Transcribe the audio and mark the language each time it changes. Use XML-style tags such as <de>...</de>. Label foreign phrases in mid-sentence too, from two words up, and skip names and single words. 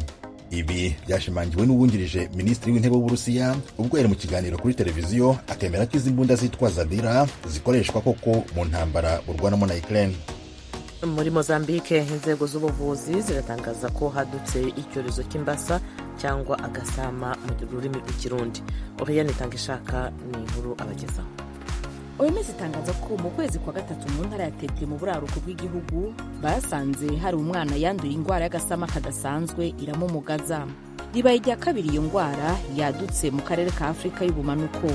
<rw>Ibi byashimangiwe n'uwungirije minisitiri w'intebe w'Uburusiya ubwo yari mu kiganiro kuri televiziyo akemera ko izi mbunda zitwa Zabira zikoreshwa koko mu ntambara burwanamo na Ukraine. Muri Mozambique inzego z'ubuvuzi ziratangaza ko hadutse icyorezo cy'imbasa cyangwa agasama mu rurimi rw'ikirundi.</rw> <rn>Oriane Tangishaka ni inkuru abagezaho. OMS itangaza ko mu kwezi kwa gatatu mu ntara ya Tete mu buraruko bw'igihugu basanze hari umwana yanduye ingwara y'agasama kadasanzwe iramumugaza. Ribaye irya kabiri iyo ngwara yadutse mu karere ka Afrika y'ubumanuko.</rn>